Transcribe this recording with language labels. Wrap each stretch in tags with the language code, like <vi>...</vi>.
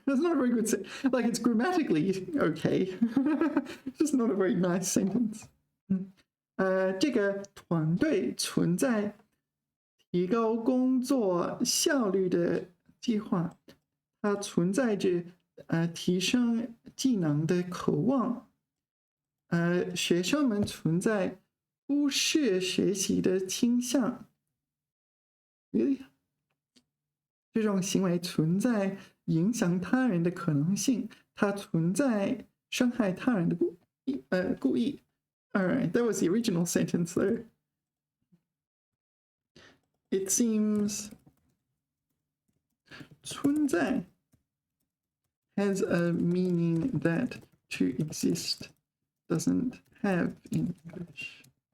<en>That's not a very good sentence. Like, it's grammatically okay. Just not a very nice sentence.</en> <zh>这个团队存在提高工作效率的计划。它存在着提升技能的渴望。学生们存在忽视学习的倾向。</zh> <en>Really?</en> <zh>这种行为存在影响他人的可能性，它存在伤害他人的故意。</zh> <en>All right, that was the original sentence though. It seems 存在 has a meaning that to exist doesn't have in English.</en>